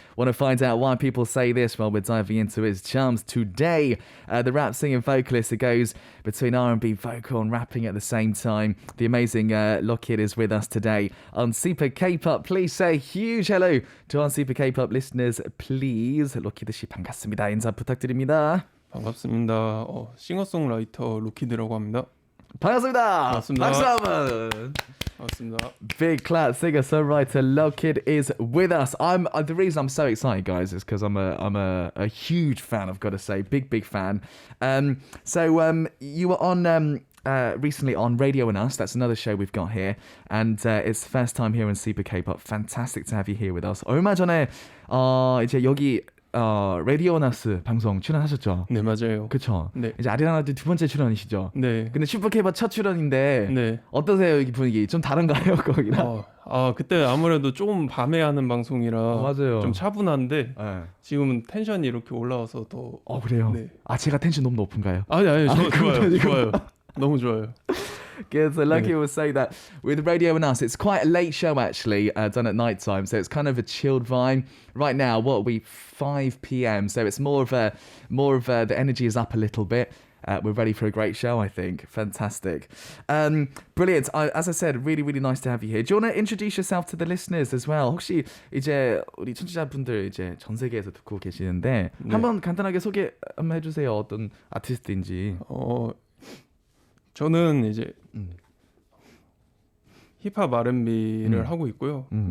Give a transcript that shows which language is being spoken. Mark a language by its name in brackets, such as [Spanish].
[English] Want to find out why people say this? Well, we're diving into his charms today. The rap singing vocalist that goes between R&B vocal and rapping at the same time. The amazing Lokid is with us today on Super K-pop. Please say a huge hello to our Super K-pop listeners, please. [Korean] 로키드 씨 반갑습니다. 인사 부탁드립니다. 반갑습니다. 싱어송라이터 로키드라고 합니다. 반갑습니다. 반갑습니다. 박수 한번. 반갑습니다. [English] Big clap singer-songwriter Lokid is with us. The reason I'm so excited, guys, is because I'm a huge fan. I've got to say, big fan. So you were on recently on Radio and Us. That's another show we've got here, and it's the first time here in Super K-pop. Fantastic to have you here with us. [Korean] 얼마 전에 이제 여기 라디오 나스 방송 출연하셨죠? 네, 맞아요. 그쵸? 네. 이제 아리랑 두 번째 출연이시죠? 네. 근데 슈퍼케이팝 첫 출연인데 네. 어떠세요? 이 분위기 좀 다른가요? 거기랑? 그때 아무래도 좀 밤에 하는 방송이라 맞아요. 좀 차분한데 네. 지금은 텐션이 이렇게 올라와서 더 그래요? 네. 제가 텐션 너무 높은가요? 아니, 좋아요. 너무 좋아요. [English] Good. So Lucky will say that with Radio and Us, it's quite a late show actually, done at night time. So it's kind of a chilled vibe. Right now, what are we? 5 p.m. So it's more of the energy is up a little bit. We're ready for a great show, I think. Fantastic. Brilliant. As I said, really nice to have you here. Do you want to introduce yourself to the listeners as well? [Korean] 혹시 이제 우리 청취자분들 이제 전 세계에서 듣고 계시는데 네. 한번 간단하게 소개 한번 해주세요. 어떤 아티스트인지. 저는 이제 힙합 R&B를 하고 있고요.